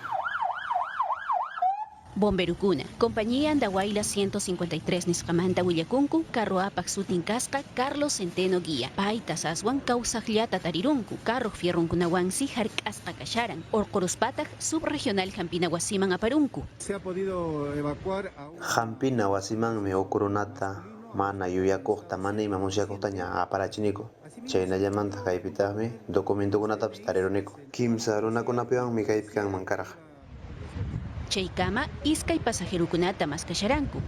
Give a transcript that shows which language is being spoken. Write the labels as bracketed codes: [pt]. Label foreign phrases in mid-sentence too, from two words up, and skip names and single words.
[qu] Bomberukuna, compañía Andahuayla 153 nisqamanta willakunku, carroapaq sutin kasqa Carlos Centeno Guía. Paytas aswan kawsaqllata tarirunku, carruq fierrunkunawansi hark'asqa kasharan. Orqoruspataq subregional Hampina wasiman aparunku. [es] Se ha podido evacuar a [qu] Hampina wasimanmi ukurunata mana yuyakuqta mana ima musyakuqtaña aparachiniku. Chaynallamanta kaypitaqmi documentukunatapas tariruniku. Kimsa runakunapiwanmi kaypi kanman karaq. Chaykama iskay pasajerokunata maskasharanku.